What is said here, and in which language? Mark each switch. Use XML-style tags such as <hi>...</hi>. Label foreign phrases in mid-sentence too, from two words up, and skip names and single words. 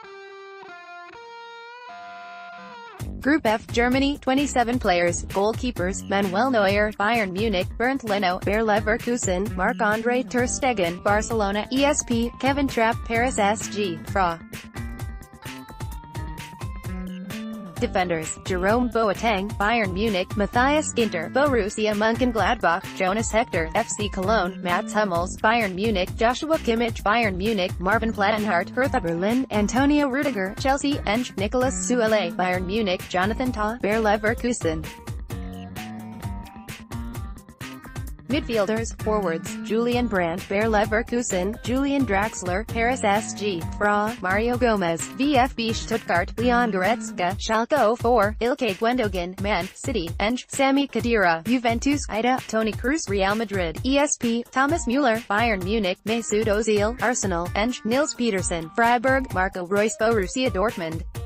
<en>Group F, Germany, 27 players, goalkeepers, Manuel Neuer, Bayern Munich, Bernd Leno, Bayer Leverkusen, Marc-Andre ter Stegen, Barcelona, ESP, Kevin Trapp, Paris SG, Fra. Defenders, Jerome Boateng, Bayern Munich, Matthias Ginter, Borussia Mönchengladbach, Jonas Hector, FC Cologne, Mats Hummels, Bayern Munich, Joshua Kimmich, Bayern Munich, Marvin Plattenhardt, Hertha Berlin, Antonio Rudiger, Chelsea, Eng, Nicolas Suele, Bayern Munich, Jonathan Tah, Bayer Leverkusen. Midfielders, forwards, Julian Brandt, Bayer Leverkusen, Julian Draxler, Paris SG, Fra, Mario Gomez, VfB Stuttgart, Leon Goretzka, Schalke 04, Ilkay Gundogan, Man City, Eng, Sami Khedira, Juventus, Ida, Toni Kroos, Real Madrid, ESP, Thomas Müller, Bayern Munich, Mesut Ozil, Arsenal, Eng, Nils Peterson, Freiburg, Marco Reus, Borussia Dortmund.</en>